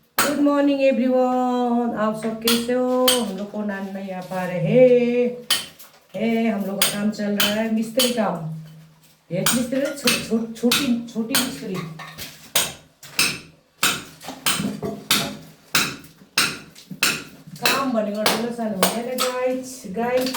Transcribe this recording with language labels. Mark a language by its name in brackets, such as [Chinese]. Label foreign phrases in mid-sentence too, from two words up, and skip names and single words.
[English] good morning everyone. [Hindi] आप सब कैसे हो? हम लोग को नान नहीं आ पा रहे है। हम लोग का काम चल रहा है मिस्त्री काम। एक मिस्त्री छोटी छोटी मिस्त्री। [Nepali] काम भनेको ठुलो सानो हुँदैन [English] guys guys.